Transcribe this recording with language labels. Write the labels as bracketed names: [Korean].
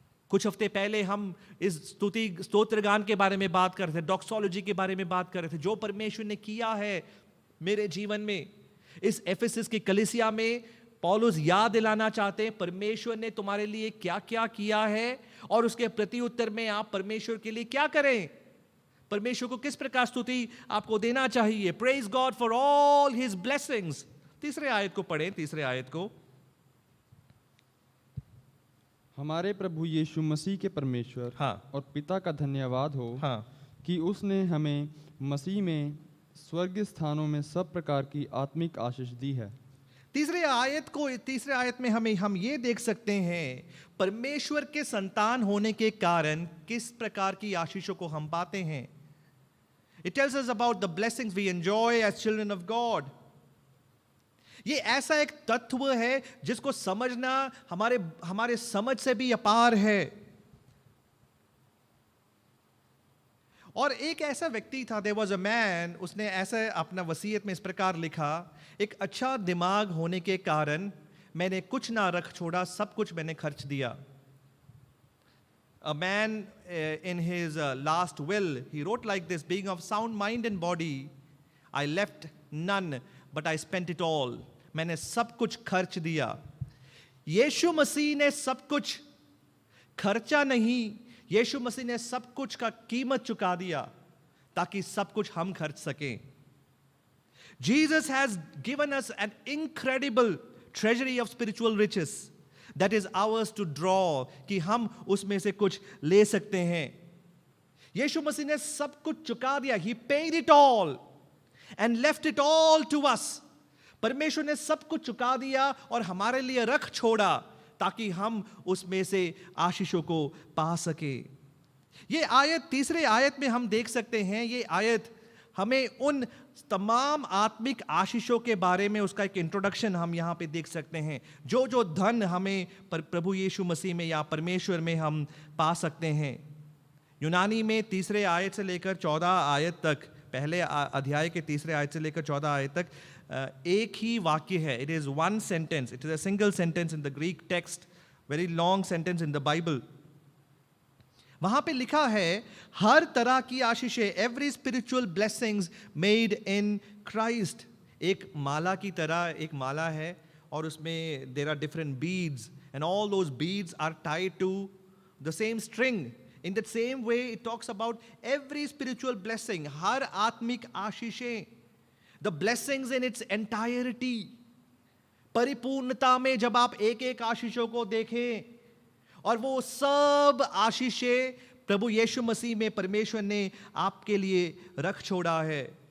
[Hindi] कुछ हफ्ते पहले हम इस स्तोत्र गान के बारे में बात कर रहे थे, डॉक्सोलॉजी के बारे में बात कर रहे थे, जो परमेश्वर ने किया है मेरे जीवन में। इस एफेसस की कलीसिया में पौलुस याद दिलाना चाहते हैं, परमेश्वर ने तुम्हारे लिए क्या क्या किया है और उसके प्रति उत्तर में आप परमेश्वर के लिए क्या करें, परमेश्वर को किस प्रकार स्तुति आपको देना चाहिए। [English] Praise God for all his blessings. [Hindi] तीसरे आयत को पढ़ें, तीसरे आयत को। हमारे प्रभु यीशु मसीह के परमेश्वर और पिता का धन्यवाद हो कि उसने हमें मसीह में स्वर्गीय स्थानों में सब प्रकार की आत्मिक आशीष दी है। तीसरे आयत में हम ये देख सकते हैं परमेश्वर के संतान होने के कारण किस प्रकार की आशीषों को हम पाते हैं. [English] It tells us about the blessings we enjoy as children of God. [Hindi] ये ऐसा एक तत्व है जिसको समझना हमारे समझ से भी अपार है. और एक ऐसा व्यक्ति था, [English] there was a man, [Hindi] उसने ऐसा अपना वसीयत में इस प्रकार लिखा, एक अच्छा दिमाग होने के कारण मैंने कुछ ना रख छोड़ा, सब कुछ मैंने खर्च दिया. [English] A man in his last will, he wrote like this, being of sound mind and body, I left none, but I spent it all. [Hindi] मैंने सब कुछ खर्च दिया. यीशु मसीह ने सब कुछ खर्चा नहीं, यीशु मसीह ने सब कुछ का कीमत चुका दिया ताकि सब कुछ हम खर्च सकें. [English] Jesus has given us an incredible treasury of spiritual riches that is ours to draw, [Hindi] कि हम उसमें से कुछ ले सकते हैं. यीशु मसीह ने सब कुछ चुका दिया. [English] He paid it all and left it all to us. [Hindi] परमेश्वर ने सब कुछ चुका दिया और हमारे लिए रख छोड़ा ताकि हम उसमें से आशीषों को पा सके. ये आयत, तीसरे आयत में हम देख सकते हैं, ये आयत हमें उन तमाम आत्मिक आशीषों के बारे में उसका एक इंट्रोडक्शन हम यहाँ पे देख सकते हैं. जो धन हमें प्रभु यीशु मसीह में या परमेश्वर में हम पा सकते हैं. यूनानी में तीसरे आयत से लेकर 14 आयत तक, पहले अध्याय के तीसरे आयत से लेकर 14 आयत तक एक ही वाक्य है. [English] It is one sentence, it is a single sentence in the Greek text, very long sentence in the Bible. [Hindi] वहां पे लिखा है हर तरह की आशीषें, [English] Every spiritual blessings made in Christ. [Hindi] एक माला की तरह एक माला है और उसमें [English] There are different beads and all those beads are tied to the same string. In that same way, it talks about every spiritual blessing, [Hindi] हर आत्मिक आशीषें, [English] the blessings in its entirety. [Hindi] परिपूर्णता में जब आप एक एक आशीषों को देखें और वो सब आशीषें प्रभु यीशु मसीह में परमेश्वर ने आपके लिए रख छोड़ा है.